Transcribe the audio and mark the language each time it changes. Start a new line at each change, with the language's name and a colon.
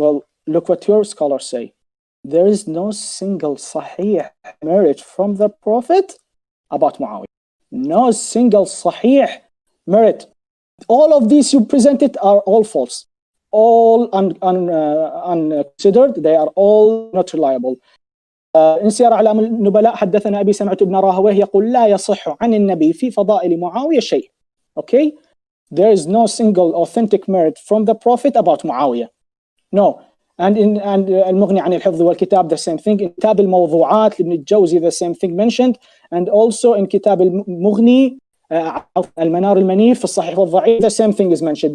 English: Well, look what your scholars say. There is no single sahih merit from the Prophet about Muawiyah. No single sahih merit. All of these you presented are all false, all unconsidered. They are all not reliable.
Arabic: إن سير أعلام النبلاء حدثنا أبي سمعت ابن راهويه يقول لا يصح عن النبي في فضائل معاوية شيء.
English: Okay, there is no single authentic merit from the Prophet about Muawiyah. No. And المغني عن الحفظ والكتاب, the same thing. In كتاب الموضوعات لابن الجوزي, the same thing mentioned. And also in كتاب المغني المنار المنيف في الصحيح والضعيف, the same thing is mentioned.